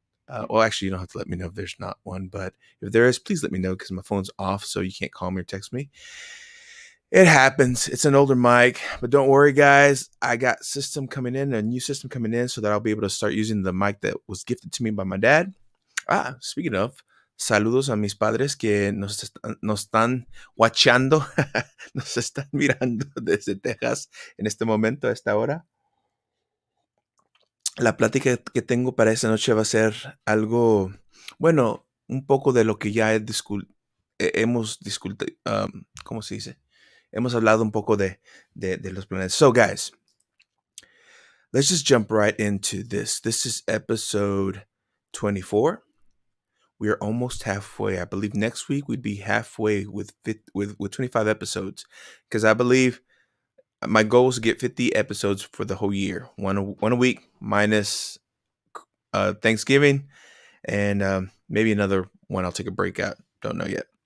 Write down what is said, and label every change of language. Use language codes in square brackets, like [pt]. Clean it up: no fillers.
[en] Well, actually, you don't have to let me know if there's not one, but if there is, please let me know because my phone's off, so you can't call me or text me. It happens. It's an older mic, but don't worry, guys. I got a new system coming in, so that I'll be able to start using the mic that was gifted to me by my dad. Speaking of, [es] saludos a mis padres que nos están watchando, nos están mirando desde Texas en este momento, a esta hora. La plática que tengo para esta noche va a ser algo, bueno, un poco de lo que ya hemos discutido, ¿cómo se dice? Hemos hablado un poco de los planetas. [en] So, guys, let's just jump right into this. This is episode 24. We are almost halfway. I believe next week we'd be halfway with 25 episodes, because I believe my goal is to get 50 episodes for the whole year, one a week minus Thanksgiving, and maybe another one I'll take a break out. Don't know yet.